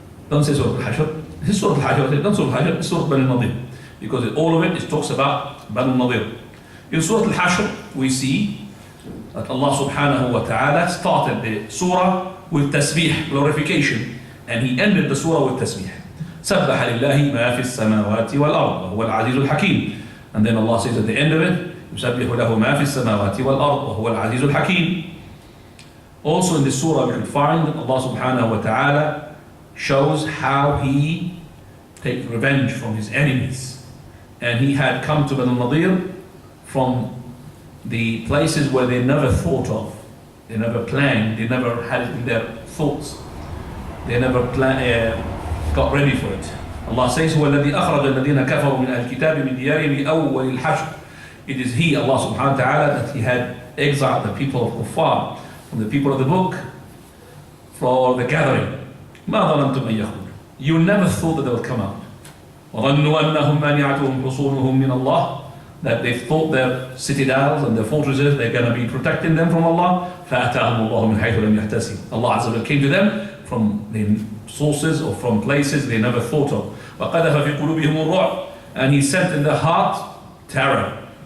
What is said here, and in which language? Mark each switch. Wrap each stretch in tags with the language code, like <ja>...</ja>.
<en>Don't say Surah Al-Hashr. This is Surah Al-Hashr. I said, don't Surah Al-Hashr, it's Surah Banu Nadir. Because all of it talks about Banu Nadir. In Surah Al-Hashr, we see that Allah subhanahu wa ta'ala started the surah with tasbih, glorification, and He ended the surah with tasbih.</en> <ar>سبح لله ما في السماوات والأرض وهو العزيز الحكيم.</ar> <en>And then Allah says at the end of it,</en> <ar>يسبح له ما في السماوات والأرض وهو العزيز الحكيم.</ar> <en>Also in this surah we can find that Allah subhanahu wa ta'ala shows how He takes revenge from His enemies. And He had come to Banu Nadir from the places where they never thought of, they never planned, they never had it in their thoughts, they never got ready for it. Allah says,</en> <ar>هو الذي أخرج الذين كفروا من الكتاب من ديارهم لأول الحشر.</ar> <en>It is He, Allah subhanahu wa ta'ala, that He had exiled the people of Kuffar from the people of the book for the gathering.</en> <ar>ما ظننتم أن يخرجوا.</ar> <en>You never thought that they would come out.</en> <ar>وظنوا أنهم مانعتهم حصونهم من الله.</ar> <en>That they thought their citadels and their fortresses, they're going to be protecting them from Allah.</en> <ar>فَأَتَاهُمُ اللَّهُ مِنْ حَيْثُ لَمْ يَحْتَسِبْ.</ar> <en>Allah Azza wa Jalla came to them from the sources or from places they never thought of.</en> <ar>وَقَذَفَ فِي قُلُوبِهِمُ الرُّعْبَ.</ar> <en>And He sent in their heart terror.</en>